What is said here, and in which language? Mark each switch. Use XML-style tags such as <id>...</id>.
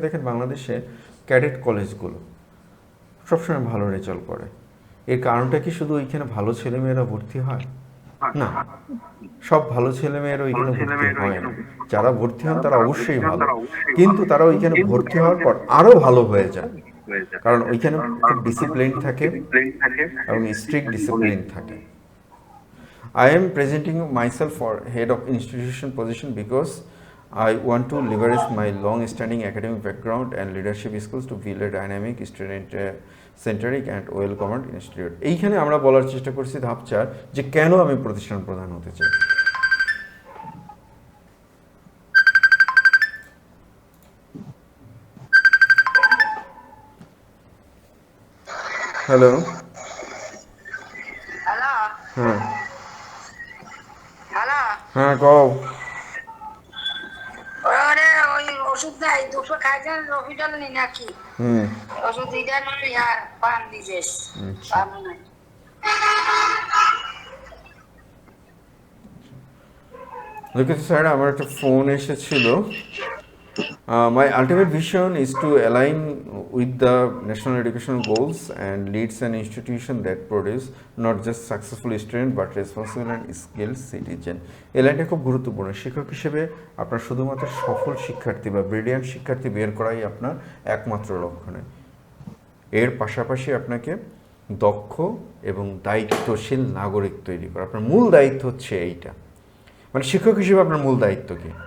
<bn>দেখেন বাংলাদেশে ক্যাডেট কলেজগুলো সবসময় ভালো রেজাল্ট করে, এর কারণটা কি শুধু ওইখানে ভালো ছেলেমেয়েরা ভর্তি হয়? না, সব ভালো ছেলেমেয়েরা ওইখানে ভর্তি হয় না। যারা ভর্তি হন তারা অবশ্যই ভালো, কিন্তু তারা ওইখানে ভর্তি হওয়ার পর আরো ভালো হয়ে যায়, কারণ ওইখানে খুব ডিসিপ্লিন থাকে এবং স্ট্রিক্ট ডিসিপ্লিন থাকে।</bn> <en>I am presenting myself for head of institution position because I want to leverage my long-standing academic background and leadership skills to build a dynamic, student-centric and well-governed institute.</en> <bn>এইখানে আমরা বলার চেষ্টা করছি ধাপ 4 যে কেন আমি প্রতিষ্ঠান প্রধান হতে চাই। হ্যালো, হ্যাঁ হ্যাঁ কও। ওই ওষুধ নাই 200 খাইছেন, রফিডল নি নাকি? ওষুধ দিটা নয় আর পান দিয়েছিস পান নাই। দেখুন স্যার, আমার একটা ফোন এসেছিল।</bn> <en>My ultimate vision is to align with the national education goals and leads an institution that produce not just successful student but responsible and skilled citizen.</en> <bn>এই লাইনটা খুব গুরুত্বপূর্ণ। শিক্ষক হিসেবে আপনার শুধুমাত্র সফল শিক্ষার্থী বা ব্রিলিয়ান্ট শিক্ষার্থী বের করাই আপনার একমাত্র লক্ষ্য নয়, এর পাশাপাশি আপনাকে দক্ষ এবং দায়িত্বশীল নাগরিক তৈরি করা। আপনার মূল দায়িত্ব হচ্ছে এইটা। মানে শিক্ষক হিসেবে আপনার মূল দায়িত্ব কি?</bn>